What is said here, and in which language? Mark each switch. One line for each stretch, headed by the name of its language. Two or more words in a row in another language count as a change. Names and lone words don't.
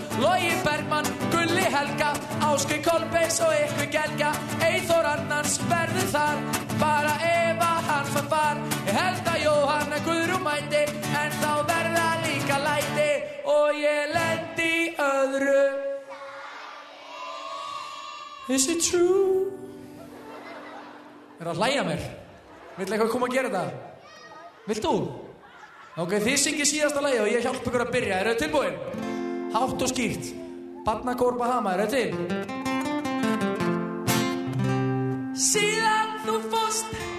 Icelandic: Logi Bergmann, Gulli Helga, Ásgeir Kolbeins og ykkur Gelga. Eyþór Arnars verður þar, bara ef að hann fær far. Ég held að Jóhanna Guðrún mæti ég lendi í öðru.
English: Is it true?
Icelandic: Að hlæja mér? Vill eitthvað koma að gera þetta? Vilt þú? Ok, þið syngið síðasta lagið og ég hjálpa ykkur að byrja. Eru þið tilbúin? Hátt og skýrt. Barnakór Bahama, eru þið til? Síðan þú fórst.